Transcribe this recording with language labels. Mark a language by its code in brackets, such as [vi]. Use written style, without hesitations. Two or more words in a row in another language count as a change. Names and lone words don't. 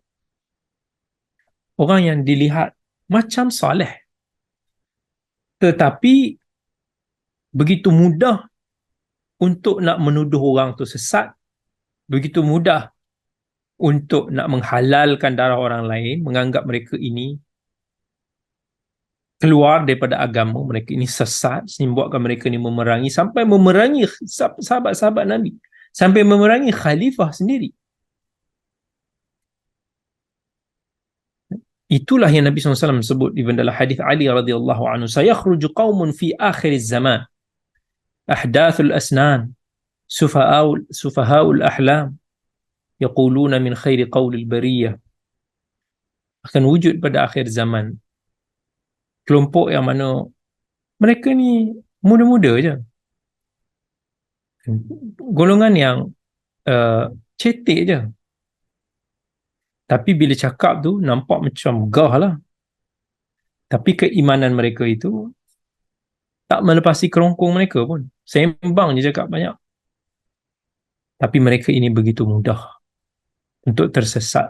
[ms] Orang yang dilihat macam soleh, tetapi begitu mudah untuk nak menuduh orang tu sesat, begitu mudah untuk nak menghalalkan darah orang lain, menganggap mereka ini keluar daripada agama, mereka ini sesat, membuatkan mereka ini memerangi, sampai memerangi sahabat-sahabat Nabi, sampai memerangi khalifah sendiri. Itulah yang Nabi SAW sebut di dalam hadis Ali [ar] رضي الله عنه, "سيخرج قوم في آخر الزمان أحداث الأسنان سفهاء الأحلام يقولون من خير قول البرية." [ms] Akan wujud pada akhir zaman kelompok yang mana mereka ni muda-muda je, golongan yang cetek je, tapi bila cakap tu nampak macam megah lah, tapi keimanan mereka itu tak melepasi kerongkong mereka pun, sembang je cakap banyak, tapi mereka ini begitu mudah untuk tersesat.